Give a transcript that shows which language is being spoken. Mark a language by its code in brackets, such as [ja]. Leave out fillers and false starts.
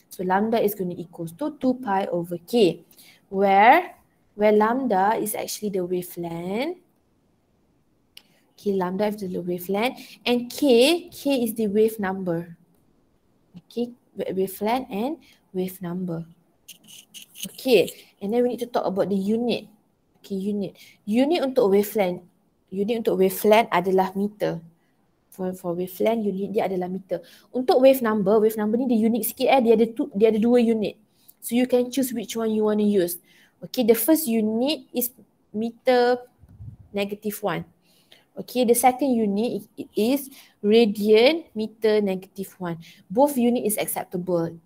[en] So lambda is going to equals to 2 pi over K. Where lambda is actually the wavelength. Okay, lambda is the wavelength. And K is the wave number. Okay, wavelength and wave number. Okay, and then we need to talk about the unit. [ms] Okay, unit. Unit untuk wavelength. Unit untuk wavelength adalah meter. [en] For wavelength, [ms] unit dia adalah meter. Untuk wave number ni dia unik sikit . Dia ada 2 unit. [en] So you can choose which one you want to use. Okay, the first unit is meter -1. Okay, the second unit it is radian meter -1. Both unit is acceptable.